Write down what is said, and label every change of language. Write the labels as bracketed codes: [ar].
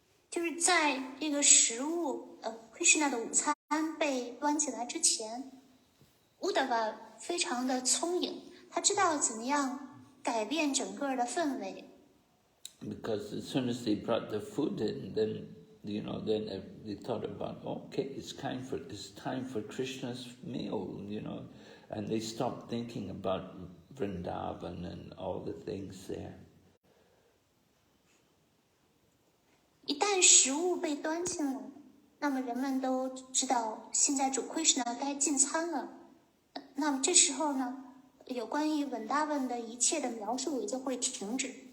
[zh] 就是在这个食物Krishna 的午餐被端起来之前，Uddhava 非常的聪颖，他知道怎么样改变整个的氛围。 [en] Because as soon as they brought the food in, then they thought about, okay, it's time for Krishna's meal, and they stopped thinking about Vrindavan and all the things there. [zh] 一旦食物被端进来，那么人们都知道现在主 Krishna 该进餐了。那么这时候呢，有关于 Vrindavan 的一切的描述也就会停止。